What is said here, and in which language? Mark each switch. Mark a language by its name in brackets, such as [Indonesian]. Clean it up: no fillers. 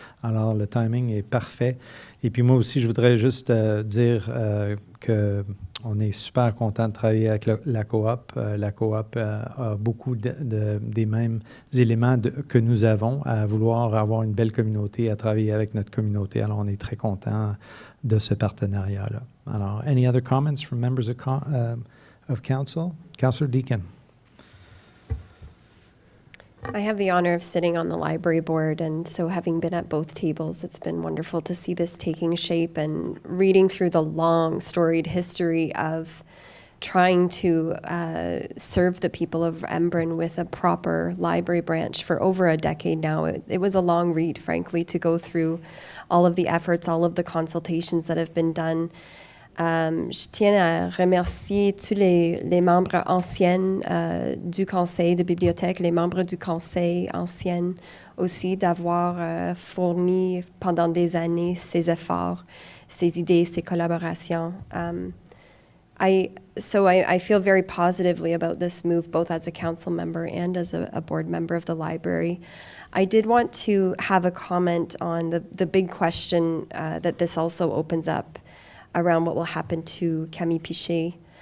[French] Alors, le timing est parfait. Et puis, moi aussi, je voudrais juste dire qu'on est super content de travailler avec la coop. La coop a beaucoup des mêmes éléments que nous avons à vouloir avoir une belle communauté, à travailler avec notre communauté. Alors, on est très content de ce partenariat-là. Alors, [English] any other comments from members of council? Councillor Deakin. I have the honor of sitting on the library board, and so having been at both tables, it's been wonderful to see this taking shape and reading through the long, storied history of trying to serve the people of Embrun with a proper library branch for over a decade now. It was a long read, frankly, to go through all of the efforts, all of the consultations that have been done. [French] Je tiens à remercier tous les membres anciens du conseil de bibliothèque, les membres du conseil anciens aussi, d'avoir fourni pendant des années ces efforts, ces idées, ces collaborations. [English] I feel very positively about this move, both as a council member and as a board member of the library. I did want to have a comment on the big question that this also opens up around what will happen to Camille Piché.